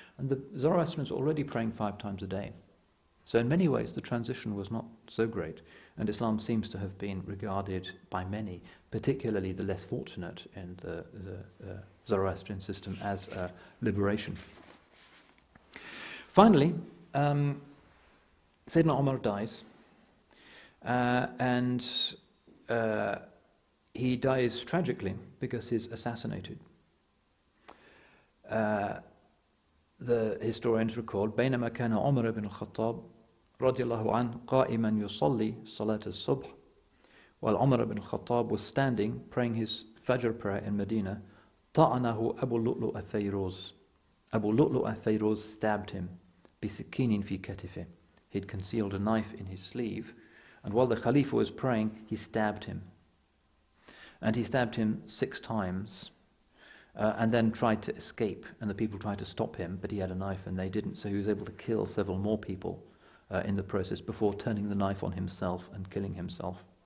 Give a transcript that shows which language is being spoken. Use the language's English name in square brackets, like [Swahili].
[English] And the Zoroastrians are already praying 5 times a day. So in many ways the transition was not so great, and Islam seems to have been regarded by many, particularly the less fortunate in the Zoroastrian system, as a liberation. Finally, Sayyidina Umar dies, and he dies tragically because he's assassinated. The historians record [Arabic] بينما كان عمر بن الخطاب رضي الله عنه قائما يصلي صلاة الصبح [English] while Umar ibn al-Khattab was standing praying his Fajr prayer in Medina, [Arabic] طعنه أبو اللؤلؤ الفيروز. [English] Abu Lu'lu' al-Fayroz stabbed him [Arabic] بسكين في كتفه. [English] He'd concealed a knife in his sleeve, and while the Khalifa was praying, he stabbed him. And he stabbed him 6 times, and then tried to escape, and the people tried to stop him, but he had a knife and they didn't, so he was able to kill several more people in the process before turning the knife on himself and killing himself.